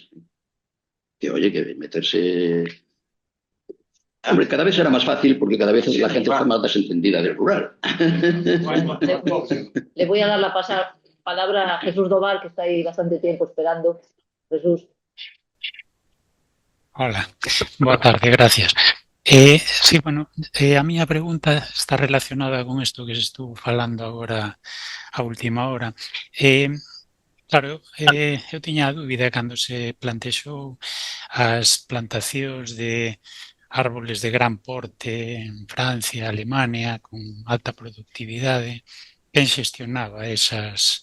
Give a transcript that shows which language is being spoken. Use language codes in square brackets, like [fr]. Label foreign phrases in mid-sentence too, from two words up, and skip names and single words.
[es] Que oye, que meterse... Hombre, cada vez será más fácil porque cada vez la gente está más desentendida del rural. Le voy a dar la palabra a Jesús Doval, que está ahí bastante tiempo esperando. Jesús. Hola, [gl] boa tarde, gracias. Sí, bueno, a miña pregunta está relacionada con isto que se estuvo falando agora a última hora. Claro, eu tiña a dúbida cando se plantexou as plantacións de árboles de gran porte en Francia, Alemania, con alta productividade, quen xestionaba esas...